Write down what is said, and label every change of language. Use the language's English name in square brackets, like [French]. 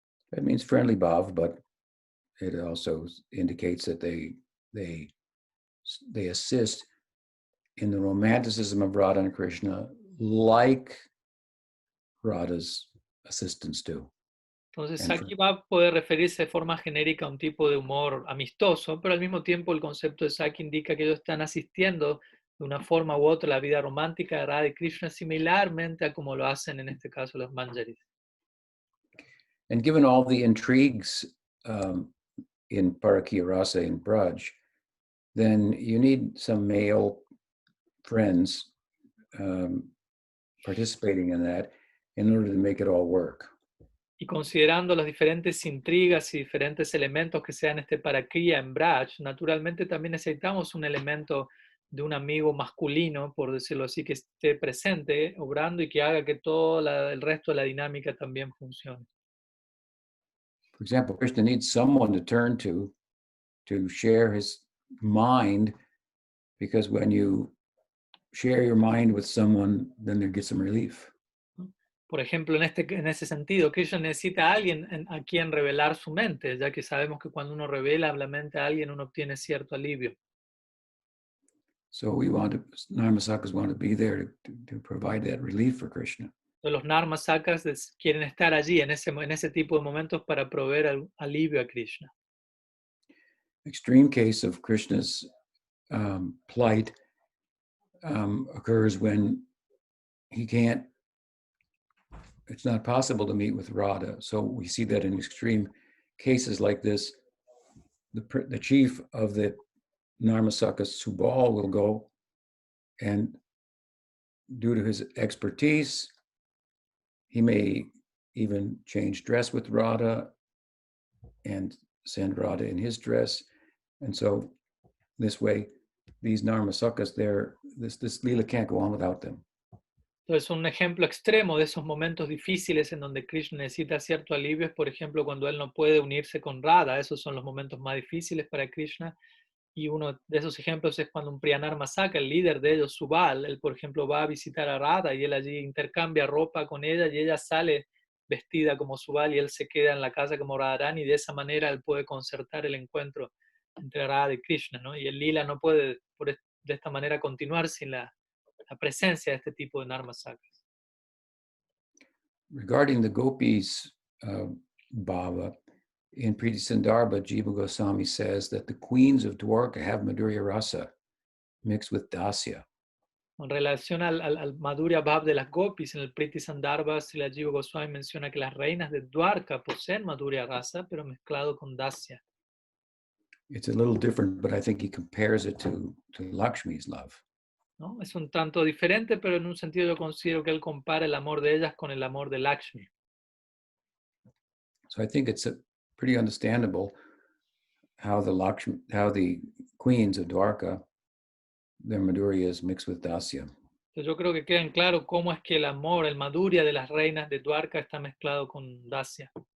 [English] That means friendly bhav, but it also indicates that they assist in the romanticism of Radha and Krishna like Radha's assistants do. [Spanish] Entonces, Sakhi Bhav puede referirse de forma genérica a un tipo de humor amistoso, pero al mismo tiempo el concepto de Sakhi indica que ellos están asistiendo de una forma u otra a la vida romántica de Radha y Krishna, similarmente a como lo hacen en este caso los Manjaris. [English] And given all the intrigues in Parakya Rasa and Braj, then you need some male friends participating in that in order to make it all work. [Spanish] Y considerando las diferentes intrigas y diferentes elementos que se dan parakriya en Braj, naturalmente también necesitamos un elemento de un amigo masculino, por decirlo así, que esté presente, obrando y que haga que todo el resto de la dinámica también funcione. [English] For example, Krishna needs someone to turn to share his mind, because when you share your mind with someone, then there gets some relief. [Spanish] Por ejemplo, en ese sentido, Krishna necesita a alguien a quien revelar su mente, ya que sabemos que cuando uno revela la mente a alguien, uno obtiene cierto alivio. [English] So Narmasakas want to be there to provide that relief for Krishna. [Spanish] Entonces, los Narmasakas quieren estar allí en ese tipo de momentos para proveer alivio a Krishna. [English] Extreme case of Krishna's plight occurs when it's not possible to meet with Radha. So we see that in extreme cases like this, the chief of the Narmasakas, Subal, will go, and due to his expertise, he may even change dress with Radha and send Radha in his dress. And so this way, these Narmasakas, this lila can't go on without them. [Spanish] Entonces, un ejemplo extremo de esos momentos difíciles en donde Krishna necesita cierto alivio es, por ejemplo, cuando él no puede unirse con Radha. Esos son los momentos más difíciles para Krishna. Y uno de esos ejemplos es cuando un Priyanarmasaka, el líder de ellos, Subal, él, por ejemplo, va a visitar a Radha y él allí intercambia ropa con ella y ella sale vestida como Subal y él se queda en la casa como Radharani, y de esa manera él puede concertar el encuentro entre Radha y Krishna, ¿no? Y el lila no puede de esta manera continuar sin la presencia de este tipo de Narmasakas. [English] Regarding the gopis' bhava, in Priti Sandarbha, Jiva Goswami says that the queens of Dwarka have Madhurya rasa mixed with dasya. [Spanish] En relación al Madhurya Bhav de las gopis, en el Priti Sandarbha, Srila Jiva Goswami menciona que las reinas de Dwarka poseen Madhurya rasa, pero mezclado con dasya. [English] It's a little different, but I think he compares it to Lakshmi's love. [Spanish] ¿No? Es un tanto diferente, pero en un sentido yo considero que él compara el amor de ellas con el amor de Lakshmi. [English] So I think it's pretty understandable how the queens of Dwarka, their Madhurya is mixed with dasya. [Spanish] Entonces yo creo que queda en claro cómo es que el amor, el Madhurya de las reinas de Dwarka está mezclado con dasya.